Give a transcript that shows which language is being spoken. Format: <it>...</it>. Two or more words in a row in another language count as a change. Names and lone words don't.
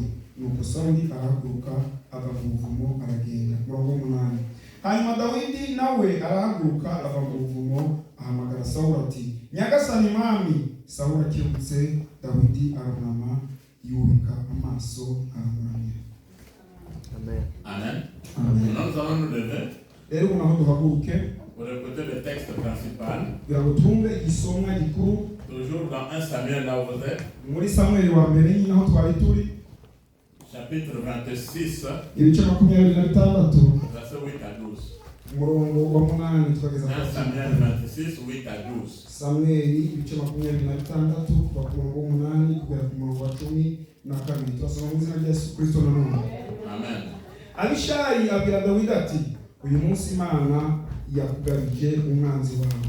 <rw>Nuko Sawuli arahaguruka ava mu buvumo aragenda. 8. Hanyuma Dawidi nawe arahaguruka ava mu buvumo ahamagara Sawuli ati, Nyagasani mwami. Sawuli akebutse, Dawidi arunama yubika amaso aramuramya. Amen. Amen. Amen.</rw> <fr>Nous allons nous lever.</fr> <rw>Rero unaho duhaguruke</rw> <fr>pour écouter le texte principal.</fr> <rw>Biragutunge isomwa gikuru.</rw> <fr>Toujours dans 1 Samuel là où vous êtes.</fr> <rw>Muri Samuel wa mbere nyine aho twari turi.</rw> <fr>Chapitre 26.</fr> <rw>Ibice 26.</rw> <fr>Verset 8 à 12.</fr> <rw>Murongo wa 8 twageza</rw> <fr>1 Samuel 26, 8 à 12.</fr> <rw>Samuel ibice 26 kuva ku murongo wa 8 kugera ku murongo wa 12. Twasoma mu izina rya Yesu Kristo na none. Amen. Abishayi abwira Dawidi ati, uyu munsi Imana yakugabije umwanzi wawe.</rw>